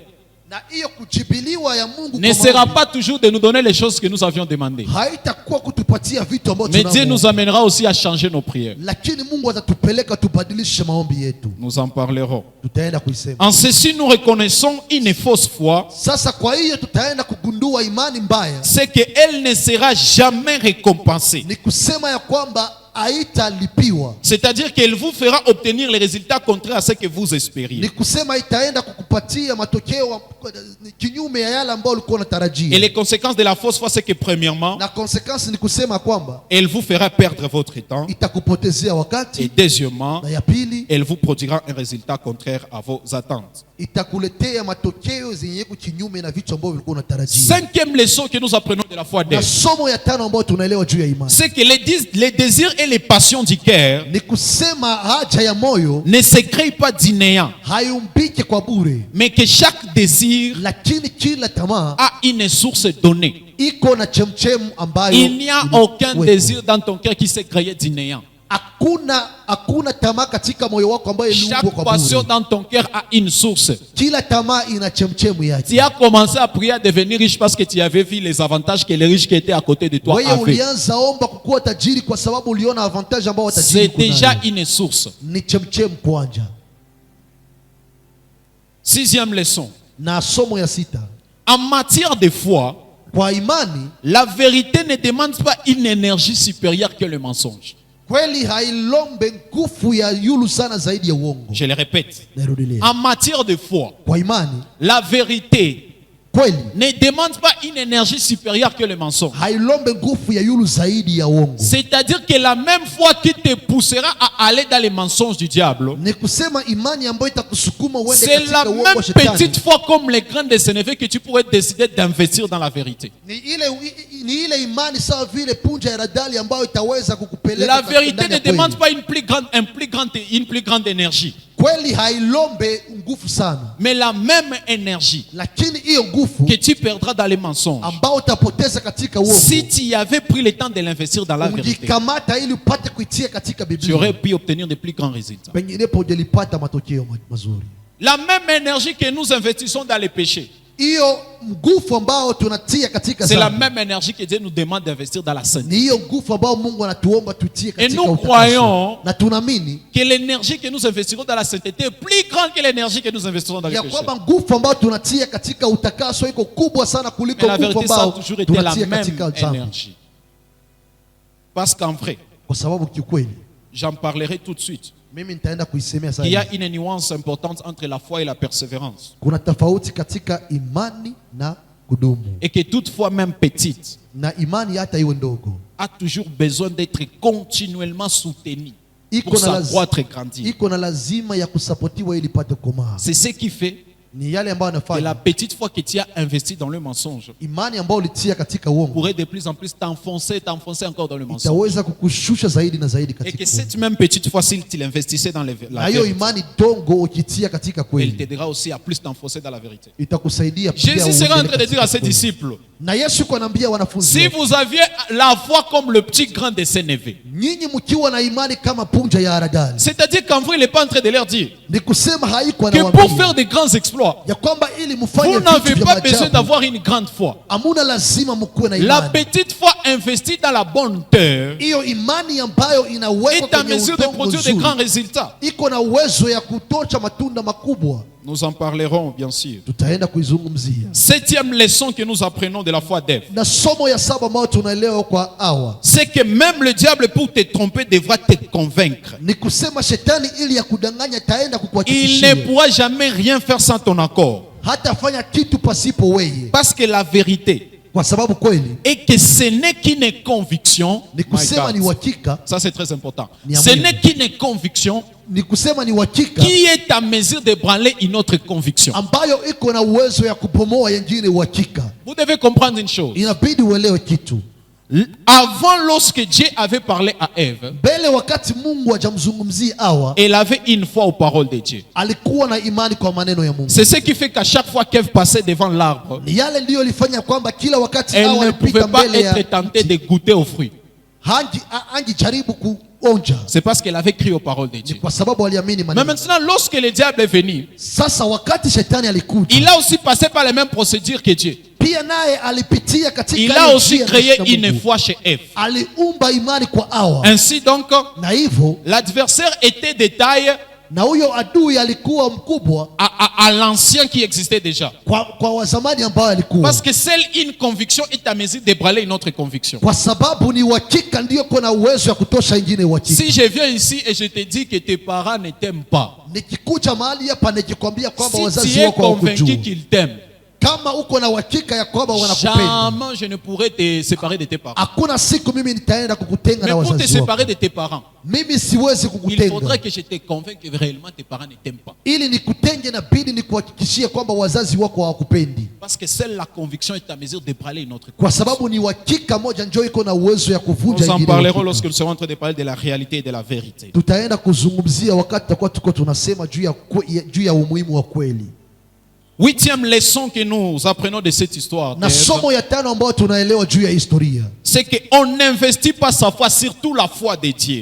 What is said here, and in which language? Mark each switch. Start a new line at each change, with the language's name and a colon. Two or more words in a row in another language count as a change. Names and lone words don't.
Swahili: Na hiyo kujibiliwa ya Mungu
French: ne
Swahili: kwa
French: sera
Swahili: maombi
French: pas toujours de nous donner les choses que nous avions demandées.
Swahili: haitakuwa kutupatia vitu ambavyo
French: Mais Dieu nous
Swahili: tunavyo,
French: amènera aussi à changer nos prières.
Swahili: lakini Mungu atatupeleka tubadilishe maombi yetu.
French: Nous en parlerons.
Swahili: Tutaenda kuisema.
French: En ceci, nous reconnaissons une fausse foi,
Swahili: Sasa kwa hiyo tutaenda kugundua imani mbaya,
French: c'est qu'elle ne sera jamais récompensée.
Swahili: ni kusema ya kwamba haitalipiwa,
French: C'est-à-dire qu'elle vous fera obtenir les résultats contraires à ce que vous
Swahili: ni
French: espériez.
Swahili: kusema itaenda kukupatia matokeo kinyume ya yale ambayo ulikuwa
French: Et
Swahili: unatarajia.
French: les conséquences de la fausse foi, c'est que premièrement,
Swahili: Na konsekansi ni kusema kwamba
French: elle vous fera perdre votre temps.
Swahili: itakupotezea
French: Et
Swahili: wakati,
French: deuxièmement,
Swahili: na ya pili
French: elle vous produira un résultat contraire à vos attentes.
Swahili: itakuletea matokeo zenye kinyume na vitu ambavyo ulikuwa unatarajia.
French: Cinquième leçon que nous apprenons de la foi
Swahili: Na
French: d'elle,
Swahili: somo ya tano ambayo tunaelewa juu ya imani
French: c'est que les désirs et les passions du cœur
Swahili: ni kusema haja ya moyo
French: ne se créent pas du néant,
Swahili: haiumbike kwa bure,
French: mais que chaque désir
Swahili: lakini kila tamaa
French: a une source donnée.
Swahili: iko na chemchemu ambayo
French: Il n'y a aucun
Swahili: iliwekwa.
French: désir dans ton cœur qui s'est créé du néant.
Swahili: Hakuna tamaa katika moyo wako ambayo iliumbwa
French: Chaque
Swahili: kwa
French: passion
Swahili: bure.
French: dans ton cœur a une source.
Swahili: Kila tamaa ina chemchemu yake.
French: Tu as commencé à prier à devenir riche parce que tu avais vu les avantages que les riches qui étaient à côté de toi
Swahili: Wewe
French: avaient.
Swahili: ulianza omba kukuwa tajiri kwa sababu uliona avantage ambao watajiri
French: C'est déjà
Swahili: kunayo.
French: une source.
Swahili: Ni chemchemu kwanja.
French: Sixième leçon.
Swahili: Na somo ya sita,
French: En matière de foi,
Swahili: kwa imani
French: la vérité ne demande pas une énergie supérieure que le mensonge.
Swahili: kweli hailombe nguvu ya yulu sana zaidi ya uongo.
French: Je le répète.
Swahili: Narudilia.
French: En matière de foi,
Swahili: Kwa imani
French: la vérité
Swahili: kweli
French: ne demande pas une énergie supérieure que le mensonge.
Swahili: hailombe nguvu ya yulu zaidi ya uongo.
French: C'est-à-dire que la même foi qui te poussera à aller dans les mensonges du diable,
Swahili: Ni kusema imani ambayo itakusukuma uende
French: c'est la
Swahili: katika uongo
French: même
Swahili: wa shetani.
French: petite foi comme les grains de sénévé que tu pourrais décider d'investir dans la vérité.
Swahili: Ni ile ni ile imani sawa vile punja ya radali ambayo itaweza kukupeleka.
French: La vérité ne demande pas une plus grande énergie.
Swahili: Kweli hailombe nguvu sana.
French: Mais la même énergie
Swahili: Lakini hiyo nguvu
French: que tu perdras dans les mensonges,
Swahili: ambao utapoteza katika uongo,
French: si tu avais pris le temps de l'investir dans la vérité,
Swahili: ungikamata ili upate kuitia katika
French: tu
Swahili: Biblia,
French: aurais pu obtenir de plus grands résultats.
Swahili: penginepo ungelipata matokeo mazuri.
French: La même énergie que nous investissons dans les péchés,
Swahili: Hiyo nguvu ambao tunatia katika
French: c'est la
Swahili: dhambi,
French: même énergie que Dieu nous demande d'investir dans la sainteté.
Swahili: ni hiyo nguvu ambao Mungu anatuomba tutie
French: Et
Swahili: katika
French: nous
Swahili: utakaso.
French: croyons
Swahili: Na tunaamini
French: que l'énergie que nous investirons dans la sainteté est plus grande que l'énergie que nous investirons dans les
Swahili: ya
French: péchés.
Swahili: kwamba nguvu ambayo tunatia katika utakaso iko kubwa sana kuliko
French: Mais la
Swahili: nguvu
French: vérité, ça a
Swahili: ambao
French: toujours été la
Swahili: tunatia
French: même
Swahili: katika dhambi.
French: énergie. Parce qu'en vrai,
Swahili: Kwa sababu kiukweli,
French: j'en parlerai tout de suite,
Swahili: mimi nitaenda kuisemea
French: il y
Swahili: sasa.
French: a une nuance importante entre la foi et la persévérance.
Swahili: Kuna tofauti katika imani na kudumu,
French: Et que toutefois, même petite,
Swahili: na imani hata iwe ndogo
French: a toujours besoin d'être continuellement soutenue
Swahili: iko
French: pour
Swahili: na
French: s'accroître et grandir.
Swahili: iko na lazima ya kusapotiwa ili ipate kukomaa.
French: C'est ce qui fait
Swahili: Ni yale ambayo
French: que la
Swahili: anafanya
French: petite foi que tu as investie dans le mensonge
Swahili: imani ambayo ulitia katika uongo
French: pourrait de plus en plus t'enfoncer encore dans le mensonge.
Swahili: itaweza kukushusha zaidi na zaidi
French: Et que
Swahili: katika
French: cette même petite foi, s'il l'investissait dans
Swahili: na
French: la
Swahili: hiyo
French: vérité,
Swahili: imani dongo ukitia katika
French: elle
Swahili: kweli
French: t'aidera aussi à plus t'enfoncer dans la vérité.
Swahili: itakusaidia pia
French: Jésus sera en
Swahili: uendelee
French: train de dire à ses
Swahili: katika kweli.
French: disciples,
Swahili: Na Yesu kwa anaambia wanafunzi
French: si
Swahili: wake,
French: vous aviez la foi comme le petit grain de sénévé,
Swahili: nyinyi mkiwa na imani kama punja ya haradali,
French: c'est-à-dire qu'en vrai, il n'est pas en train de leur dire
Swahili: ni kusema haiko
French: que pour
Swahili: anawaambia
French: faire de grands exploits,
Swahili: ya kwamba ili mfanye
French: vous
Swahili: vitu
French: n'avez
Swahili: vya
French: pas besoin
Swahili: maajabu
French: d'avoir une grande foi.
Swahili: hamuna lazima mkuwe na
French: La
Swahili: imani.
French: petite foi investie dans la bonne terre
Swahili: Hiyo imani ambayo inawekwa
French: est en
Swahili: kwenye
French: mesure de
Swahili: udongo
French: produire de
Swahili: nzuri
French: grands résultats.
Swahili: iko na uwezo ya kutosha matunda makubwa.
French: Nous en parlerons, bien sûr.
Swahili: Tutaenda kuizungumzia.
French: Septième leçon que nous apprenons de la foi d'Ève,
Swahili: Na somo ya saba ambayo tunaelewa kwa Hawa
French: c'est que même le diable, pour te tromper, devra te convaincre.
Swahili: ni kusema shetani ili ya kudanganya taenda
French: Il ne
Swahili: kukuhakikishia
French: pourra jamais rien faire sans ton accord.
Swahili: hatafanya kitu pasipo weye,
French: Parce que la vérité
Swahili: kwa sababu kweli
French: est que ce n'est qu'une conviction.
Swahili: ni kusema
English: My
Swahili: ni
English: God.
Swahili: uhakika,
French: Ça, c'est très important.
Swahili: Ni
French: Ce amour. n'est qu'une conviction
Swahili: ni kusema ni uhakika
French: qui est en mesure d'ébranler une autre conviction.
Swahili: ambayo iko na uwezo ya kupomoa yengine uhakika.
French: Vous devez comprendre une chose.
Swahili: Inabidi uelewe kitu.
French: Avant, lorsque Dieu avait parlé à Ève,
Swahili: Mbele wakati Mungu hajamzungumzia Hawa,
French: elle avait une foi aux paroles de Dieu.
Swahili: alikuwa na imani kwa maneno ya Mungu.
French: C'est ce qui fait qu'à chaque fois qu'Ève passait devant l'arbre,
Swahili: Ni yale ndiyo ilifanya kwamba kila wakati
French: elle
Swahili: Hawa
French: ne pouvait
Swahili: alipita
French: pas
Swahili: mbele ya
French: être tentée de goûter aux fruits.
Swahili: angijaribu kuonja,
French: C'est parce qu'elle avait cru aux paroles de
Swahili: ni
French: Dieu.
Swahili: kwa sababu aliamini
French: Mais
Swahili: maneno.
French: maintenant, lorsque le diable est venu,
Swahili: Sasa wakati shetani alikuja,
French: il a aussi passé par les mêmes procédures que Dieu.
Swahili: pia naye alipitia katika
French: Il
Swahili: ile
French: a aussi
Swahili: njia
French: créé
Swahili: na
French: une
Swahili: Mungu.
French: foi chez Ève.
Swahili: Aliumba imani kwa Hawa,
French: Ainsi donc,
Swahili: na hivyo
French: l'adversaire était de taille
Swahili: na huyo adui alikuwa mkubwa
French: à l'ancien qui existait déjà.
Swahili: kwa wazamani ambao alikuwa,
French: Parce que seule une conviction est à mesure d'ébranler une autre conviction.
Swahili: kwa sababu ni uhakika ndio kuna uwezo wa kutosha ingine uhakika.
French: Si je viens ici et je te dis que tes parents ne t'aiment pas,
Swahili: Nikikuja mahali hapa nikikwambia kwamba
French: si
Swahili: wazazi
French: tu es
Swahili: wako
French: convaincu
Swahili: hawakujua,
French: qu'ils t'aiment,
Swahili: kama uko na uhakika ya kwamba wanakupenda,
French: jamais je ne pourrais te séparer de tes parents.
Swahili: hakuna siku mimi nitaenda kukutenga
French: Mais
Swahili: na
French: pour te
Swahili: wazazi wako.
French: séparer de tes parents,
Swahili: Mimi siwezi
French: il
Swahili: kukutenga.
French: faudrait que je te convainque que réellement tes parents ne t'aiment pas.
Swahili: Ili nikutenge na bidi nikuhakikishie kwamba wazazi wako hawakupendi,
French: Parce que seule la conviction est à mesure d'ébranler une autre
Swahili: kwa
French: conviction.
Swahili: sababu ni uhakika moja njoo iko na uwezo ya kuvunja
French: Nous en
Swahili: ingine
French: parlerons
Swahili: uhakika.
French: lorsque nous serons en train de parler de la réalité et de la vérité.
Swahili: Tutaenda kuzungumzia wakati tutakuwa tuko tunasema juu ya umuhimu wa kweli.
French: Huitième leçon que nous apprenons de cette histoire
Swahili: Na
French: d'Ève,
Swahili: somo ya tano ambayo tunaelewa juu ya historia
French: c'est qu'on n'investit pas sa foi, surtout la foi de Dieu,